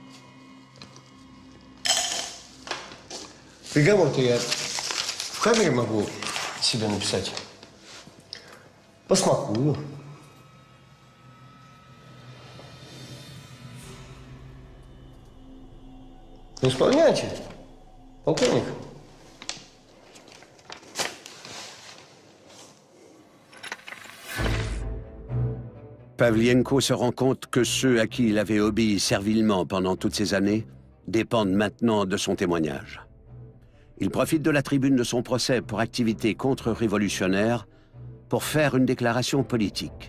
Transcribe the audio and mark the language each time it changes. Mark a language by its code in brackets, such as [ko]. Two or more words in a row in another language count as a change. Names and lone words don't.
[ru] Приговор-то я в камере могу себе написать. Посмакую. Не исполняйте, полковник. [fr] Pavlienko se rend compte que ceux à qui il avait obéi servilement pendant toutes ces années dépendent maintenant de son témoignage. Il profite de la tribune de son procès pour activité contre-révolutionnaire pour faire une déclaration politique.